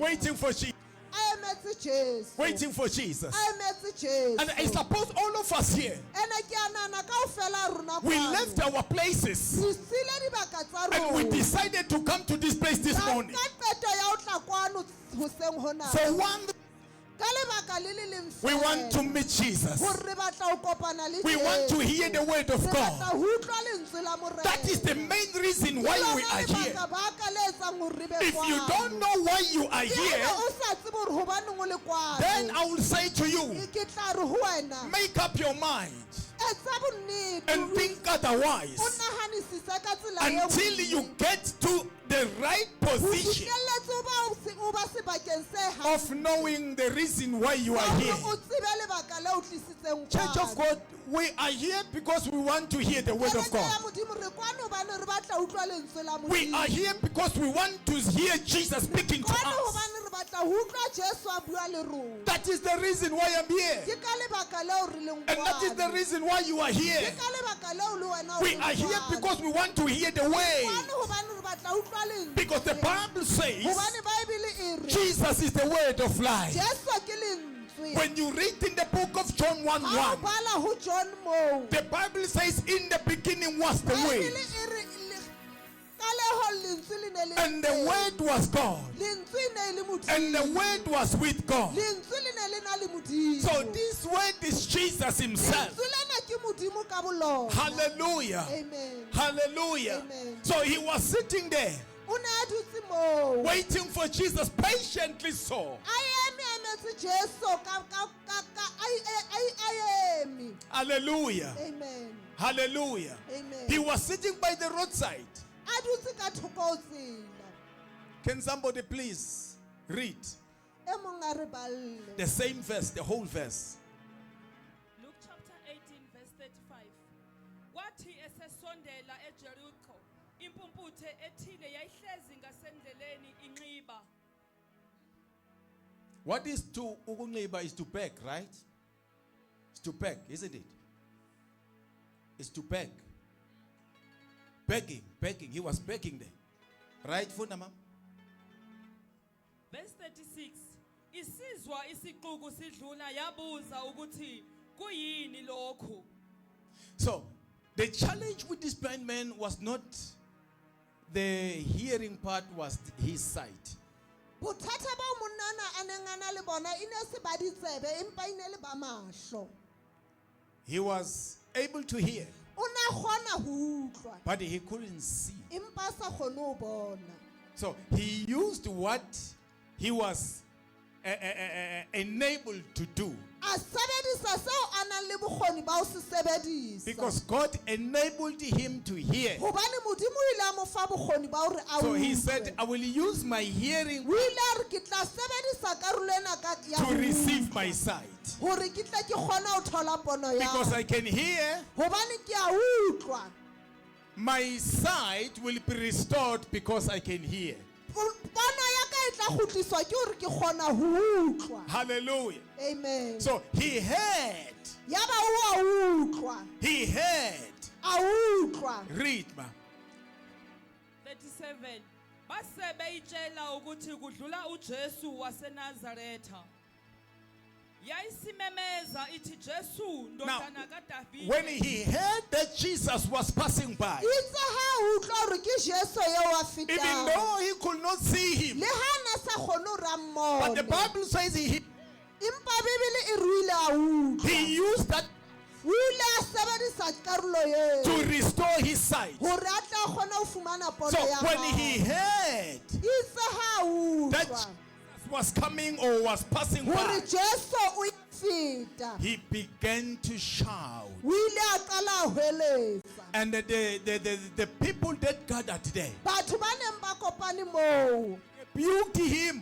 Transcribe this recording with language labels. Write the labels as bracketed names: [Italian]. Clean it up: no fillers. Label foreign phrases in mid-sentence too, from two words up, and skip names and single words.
[English] waiting for Jesus. [Southern Sotho] A emetse Jesu. [English] Waiting for Jesus. [Southern Sotho] A emetse Jesu. [English] And I suppose all of us here, [Southern Sotho] Ene ke a nahana kaofela rona [English] we [Southern Sotho] kwano. [English] left our places [Southern Sotho] Re sile dibaka tsa [English] and we [Southern Sotho] rona. [English] decided to come to this place this [Southern Sotho] Ra [English] morning. [Southern Sotho] nka qeto ya ho tla kwano hoseng hona. [English] For one, [Southern Sotho] Ka lebaka le le leng [English] we want to [Southern Sotho] fela. [English] meet Jesus. [Southern Sotho] Hore re batla ho kopana le [English] We want to [Southern Sotho] Jesu. [English] hear the word of [Southern Sotho] Re batla [English] God. [Southern Sotho] ho utlwa lentswe la Morena. [English] That is the main reason why we are here. [Southern Sotho] Lebaka-baka le etsang hore re be [English] If you [Southern Sotho] kwano. [English] don't know why you are [Southern Sotho] Ke [English] here, [Southern Sotho] haeba o sa tsebe hore hobaneng o le kwano. [English] then I will say to you, [Southern Sotho] Ke tla re ho wena. [English] make up your mind [Southern Sotho] Etsa bonnete. [English] and think otherwise [Southern Sotho] O nahanisise ka tsela e [English] until [Southern Sotho] nngwe. [English] you get to the right [Southern Sotho] Ho [English] position [Southern Sotho] fihlelletse o ba o uba sebakeng se [English] of knowing the reason why you are here. [Southern Sotho] o tsebe lebaka le o tlisitseng [English] Church of [Southern Sotho] kwano. [English] God, we are here because we want to hear the word of [Southern Sotho] Kereke ya [English] God. [Southern Sotho] Modimo re kwano hobane re batla utlwa lentswe la [English] We [Southern Sotho] Modimo. [English] are here because we want to hear Jesus speaking to [Southern Sotho] Kwano [English] us. [Southern Sotho] hobane re batla ho utlwa Jesu a bua le rona. [English] That is the reason why I'm here. [Southern Sotho] Ke ka lebaka leo re leng [English] And that is the [Southern Sotho] kwano. [English] reason why you are here. [Southern Sotho] Ke ka lebaka leo le wena o [English] We [Southern Sotho] leng [English] are here [Southern Sotho] kwano. [English] because we want to hear the way. [Southern Sotho] Kwano hobane re batla ho utlwa lentswe. [English] Because the Bible says [Southern Sotho] Hobane Bible e re [English] Jesus is the word of life. [Southern Sotho] Jesu ke lentswe. [English] When you read in the book of John 1:1, [Southern Sotho] Ha o bala ho John mo. [English] the Bible says, in the beginning was the [Southern Sotho] Bible [English] word, [Southern Sotho] e re ka leho lentswe le ne le [English] and the [Southern Sotho] teng. [English] word was God, [Southern Sotho] Lentswe e ne le Modimo. [English] and the word was with God. [Southern Sotho] Lentswe le ne le na le Modimo. [English] So this word is Jesus himself. [Southern Sotho] Lentswe lena ke Modimo ka bolona. [English] Hallelujah. Amen. Hallelujah. Amen. So he was sitting there, [Southern Sotho] O ne a dutse mo. [English] waiting for Jesus patiently so. [Southern Sotho] A eme a emetse Jesu a eme. [English] Hallelujah. Amen. Hallelujah. Amen. He was sitting by the roadside. [Southern Sotho] A dutse ka thoko ho tsela. [English] Can somebody please read [Southern Sotho] E mong a re balle. [English] the same verse, the whole verse? Luke chapter 18 verse 35. [Zulu] Kwathi esesondela eJericho, impumputhe ethile yayihlezi ngasendleleni inxiba. [English] What is to ukunxiba is to beg, right? It's to beg, isn't it? It's to beg. Begging. He was begging there. Right, Funama? Verse 36. [Zulu] Isizwa isixuku sidlula yabuza ukuthi kuyini lokhu. [English] So, the challenge with this blind man was not the hearing part, was his sight. [Southern Sotho] Bothata ba monana a neng a na le bona e ne se ba ditsebe empa e ne le ba mahlo. [English] He was able to hear, [Southern Sotho] O na kgona ho utlwa [English] but he couldn't see. [Southern Sotho] empa a sa kgone ho bona. [English] So, he used what he was enabled to do. [Southern Sotho] A sebedisa seo a nang le bokgoni ba ho se sebedisa. [English] Because God enabled him to hear. [Southern Sotho] Hobane Modimo o ile a mo fa bokgoni ba hore a [English] So [Southern Sotho] utlwe. [English] he said, I will use my hearing [Southern Sotho] O ile a re ke tla sebedisa karolo ena ka ya [English] to [Southern Sotho] ho [English] receive [Southern Sotho] utlwa, [English] my sight. [Southern Sotho] hore ke tle ke kgone ho thola pono ya. [English] Because I can hear, [Southern Sotho] Hobane ke a utlwa. [English] my sight will be restored because I can hear. [Southern Sotho] Pono ya ka e tla kgutliswa ke hore ke kgona ho utlwa. [English] Hallelujah. Amen. So he heard. [Southern Sotho] Yaba o a utlwa. [English] He heard. [Southern Sotho] A utlwa. [English] Read, [Southern Sotho] ma. [English] 37. [Zulu] Base beyitshela ukuthi kudlula uJesu waseNazaretha. Yayisimemeza ithi Jesu [English] Now, [Zulu] ndodana kaDavide. [English] when he heard that Jesus was passing by, [Southern Sotho] Itse ha utlwa hore ke Jesu eo a [English] even [Southern Sotho] fetang. [English] though he could not see him, [Southern Sotho] Le ha na sa kgone ho ra [English] but the [Southern Sotho] mmone. [English] Bible says he [Southern Sotho] Empa Bibele e ruile a utlwa. [English] used that [Southern Sotho] O ile a sebedisa karolo eo [English] to restore his sight. [Southern Sotho] hore a tla kgona ho fumana pono [English] So [Southern Sotho] ya [English] when [Southern Sotho] hae. [English] he heard [Southern Sotho] Itse ha [English] that [Southern Sotho] utlwa [English] Jesus was coming or was passing [Southern Sotho] hore [English] by, [Southern Sotho] Jesu o ya feta. [English] he began to shout. [Southern Sotho] O ile a qala ho hweletsa. [English] And the people that gathered there [Southern Sotho] Batho ba neng ba kopane moo [English] rebuked him.